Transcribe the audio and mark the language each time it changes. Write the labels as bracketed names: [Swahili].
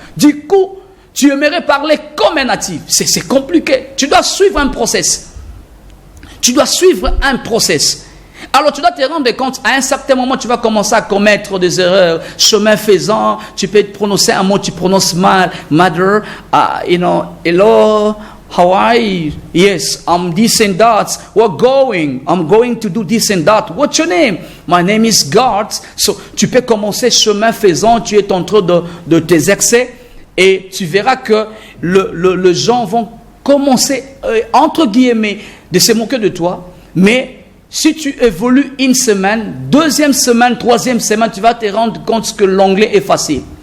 [French] Du coup, tu aimerais parler comme un natif. C'est compliqué. Tu dois suivre un process. Tu dois suivre un process. Alors tu dois te rendre compte, à un certain moment, tu vas commencer à commettre des erreurs. Chemin faisant, tu peux prononcer un mot, tu prononces mal. [English] Mother, hello, how are you? Yes, I'm this and that. We're going. I'm going to do this and that. What's your name? My name is God. [French] So, tu peux commencer chemin faisant, tu es en train de t'exercer et tu verras que les gens vont commencer, entre guillemets, de se moquer de toi, mais si tu évolues une semaine, deuxième semaine, troisième semaine, tu vas te rendre compte que l'anglais est facile.